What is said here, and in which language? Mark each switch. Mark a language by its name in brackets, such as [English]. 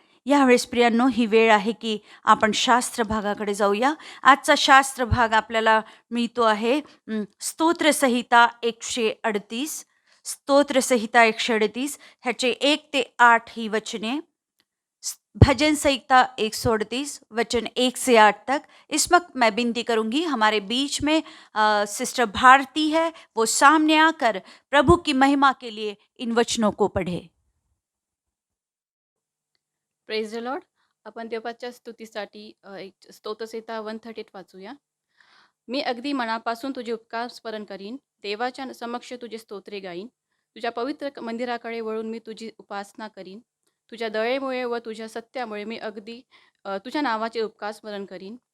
[Marathi] यावेळेस प्रियांनो, ही वेळ आहे की आपण शास्त्र भागाकडे जाऊया. आजचा शास्त्र भाग आपल्याला मिळतो आहे स्तोत्रसंहिता 138. स्तोत्रसंहिता 138 ह्याचे 1 ते 8 ही वचने. [Hindi] भजन संहिता 138 वचन 1 से 8 तक. इस वक्त मैं विनती करूंगी, हमारे बीच में सिस्टर भारती है, वो सामने आकर प्रभु की महिमा के लिए इन वचनों को पढ़े. [English] Praise the lord. [Marathi] आपण देवाच्या स्तुतीसाठी एक स्तोत्रसंहिता 138 वाचूया. मी अगदी मनापासून तुझे उपकार स्मरण करीन, देवाच्या समक्ष तुझे स्तोत्रे गाईन. तुझ्या पवित्र मंदिराकडे वळून मी तुझी उपासना करीन. तुझ्या दयेमुळे व तुझ्या सत्यामुळे मी अगदी तुझ्या नावाचे उपकार स्मरण करीन.